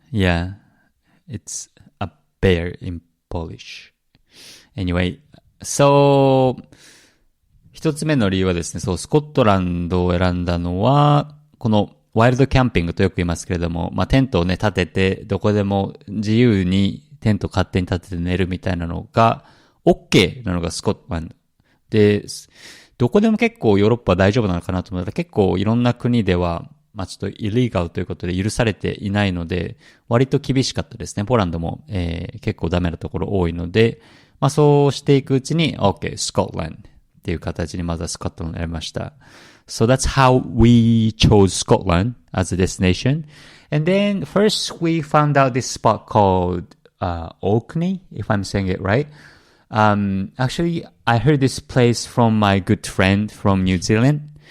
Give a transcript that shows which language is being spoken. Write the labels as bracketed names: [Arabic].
[English] Yeah, it's a bear in Polish. Anyway, so [Japanese] 一つ目の理由はですね、そう、スコットランドを選んだのは、このワイルドキャンピングとよく言いますけれども、テントをね、立てて、どこでも自由にテント勝手に立てて寝るみたいなのが、OK なのがスコットランド。で、どこでも結構ヨーロッパは大丈夫なのかなと思ったら結構いろんな国では、ちょっとイリーガルということで許されていないので、割と厳しかったですね。ポーランドも、結構ダメなところ多いので、そうしていくうちに、OK, Scotland っていう形にまずはスコットランドを選びました。 [English] So that's how we chose Scotland as a destination. And then first we found out this spot called Orkney, if I'm saying it right. Actually, I heard this place from my good friend from New Zealand.